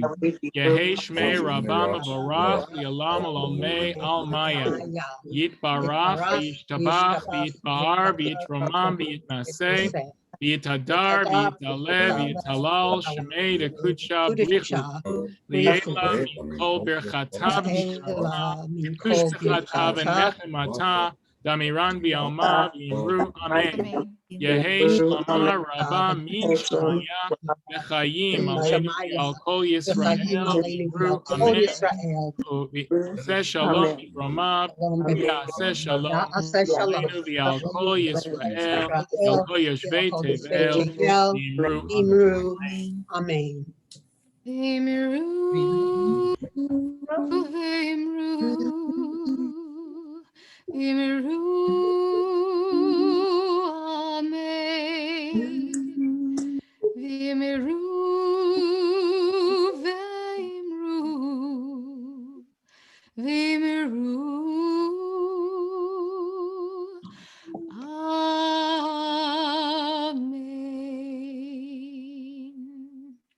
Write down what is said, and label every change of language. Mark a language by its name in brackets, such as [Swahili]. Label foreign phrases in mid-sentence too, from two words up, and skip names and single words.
[Aramaic] יהא שמיה רבא מברך לעלם ולעלמי עלמיא יתברך וישתבח ויתפאר ויתרומם ויתנשא ויתהדר ויתעלה ויתהלל שמיה דקודשא בריך הוא לעלא מן כל ברכתא ותשבחתא ונחמתא דאמירן בעלמא ואמרו אמן. יהא שלמא רבא מן שמיא וחיים עלינו ועל כל ישראל ואמרו אמן. [Hebrew] עושה שלום במרומיו הוא יעשה שלום עלינו ועל כל ישראל ועל כל יושבי תבל ואמרו Amen. ואמרו, אמן. V'imru, amen.